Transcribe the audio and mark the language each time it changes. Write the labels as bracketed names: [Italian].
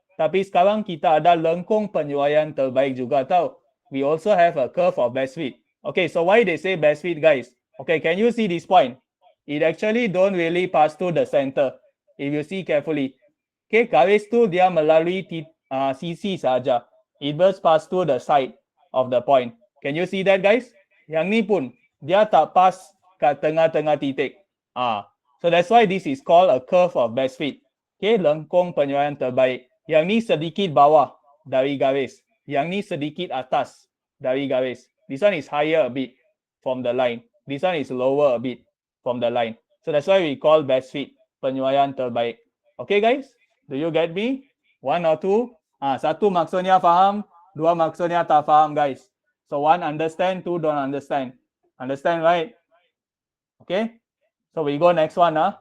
[Malay] Tapi sekarang kita ada lengkung penyuaian terbaik juga tau. [English] We also have a curve of best fit. Okay, so why they say best fit, guys? Okay, can you see this point? It actually don't really pass through the center. If you see carefully. [Malay] Okay, garis tu dia melalui sisi saja. [English] It will pass through the side of the point. Can you see that, guys? [Malay] Yang ni pun dia tak pas kat tengah-tengah titik. [English] So that's why this is called a curve of best fit. [Malay] Okay, lengkung penyuaian terbaik. Yang ni sedikit bawah dari garis. Yang ni sedikit atas dari garis. [English] This one is higher a bit from the line. This one is lower a bit from the line. So that's why we call best fit, [Malay] penyuaian terbaik. [English] Okay, guys? Do you get me? One or two? [Malay] Satu maksudnya faham, dua maksudnya tak faham, guys. [English] So one understand, two don't understand. Understand, right? Okay. So we go next one.